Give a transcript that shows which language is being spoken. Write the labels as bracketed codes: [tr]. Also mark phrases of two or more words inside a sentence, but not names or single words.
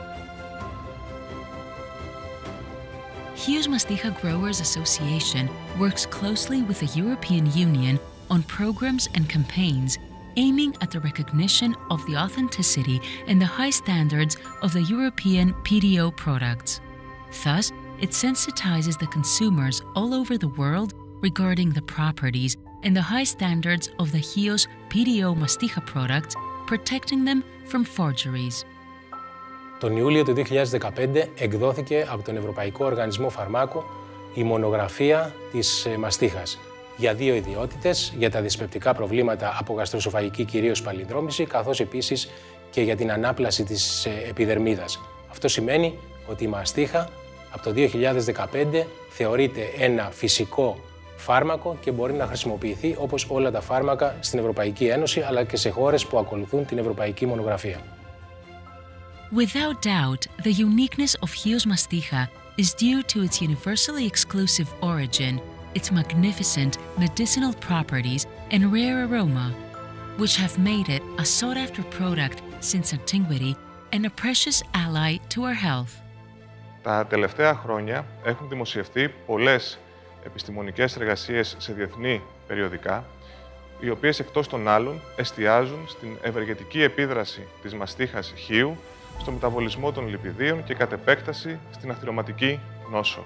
[en] Chios Masticha Growers Association works closely with the European Union on programs and campaigns aiming at the recognition of the authenticity and the high standards of the European PDO products. Thus, it sensitizes the consumers all over the world regarding the properties and the high standards of the Chios PDO Masticha products, protecting them from forgeries. [el] Τον Ιούλιο του 2015 εκδόθηκε από τον Ευρωπαϊκό Οργανισμό Φαρμάκου η μονογραφία της μαστίχας για δύο ιδιότητες, για τα δυσπεπτικά προβλήματα από γαστροσοφαγική κυρίως παλινδρόμηση, καθώς επίσης και για την ανάπλαση της επιδερμίδας. Αυτό σημαίνει ότι η μαστίχα από το 2015 θεωρείται ένα φυσικό φάρμακο και μπορεί να χρησιμοποιηθεί όπως όλα τα φάρμακα στην Ευρωπαϊκή Ένωση, αλλά και σε χώρες που ακολουθούν την Ευρωπαϊκή Μονογραφία. [en] Without doubt, the uniqueness of Chios Masticha is due to its universally exclusive origin, its magnificent medicinal properties and rare aroma, which have made it a sought-after product since antiquity and a precious ally to our health. [el] Τα τελευταία χρόνια έχουν δημοσιευτεί πολλές επιστημονικές εργασίες σε διεθνή περιοδικά, οι οποίες εκτός των άλλων εστιάζουν στην ευεργετική επίδραση της μαστίχας χείου στο μεταβολισμό των λιπιδίων και κατ' επέκταση στην αθυρωματική νόσο.